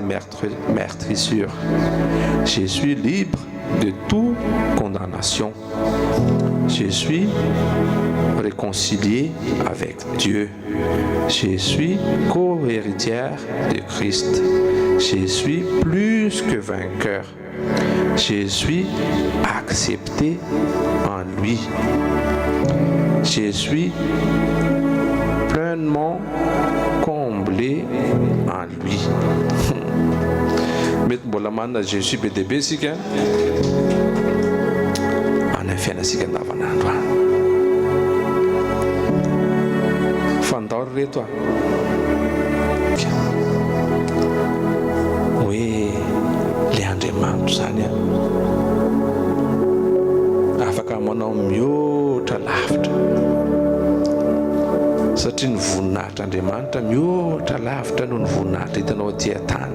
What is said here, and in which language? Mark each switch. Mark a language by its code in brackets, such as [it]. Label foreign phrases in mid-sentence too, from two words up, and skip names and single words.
[fr] meurtrissures, je suis libre de toute condamnation, je suis réconcilié avec Dieu, je suis co-héritière de Christ, je suis plus que vainqueur, je suis accepté en lui, je suis pleinement comblé en lui. [mg] Mety mbola manana Jésus be dehibe sika any fiainasika andavanandro any. Fandao reto hoe le Andriamanitra zany afaka manao mihoatra lavitra, satria ny voninahitr'Andriamanitra mihoatra lavitra noho ny voninahitra hitanao aty an-tany.